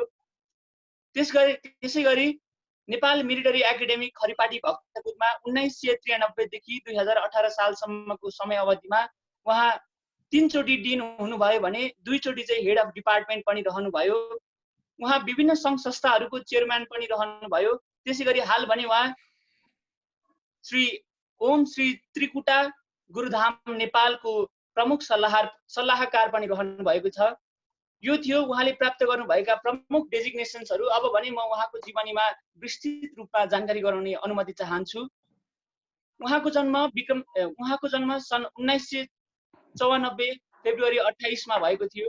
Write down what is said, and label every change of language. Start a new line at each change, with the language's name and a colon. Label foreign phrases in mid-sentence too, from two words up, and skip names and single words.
Nepali: त्यसै गरी नेपाल मिलिटरी एकाडेमी खरिपाटी भक्तपुरमा 1993 देखि 2018 सालसम्मको समय अवधिमा उहाँ 3 चोटि डिन हुनुभयो भने 2 चोटि चाहिँ
English: head of department
Nepali: पनि रहनुभयो। उहाँ विभिन्न सङ्घ संस्थाहरूको चेयरम्यान पनि रहनुभयो। त्यसै गरी हाल भने उहाँ श्री ओम श्री त्रिकुटा गुरुधाम नेपालको प्रमुख सल्लाहकार पनि रहनु भएको छ। यो थियो उहाँले प्राप्त गर्नुभएका प्रमुख डेजिग्नेसन्सहरू। अब भने म उहाँको जीवनीमा विस्तृत रूपमा जानकारी गराउने अनुमति चाहन्छु। उहाँको जन्म सन् 1994 फेब्रुअरी 28 मा भएको थियो।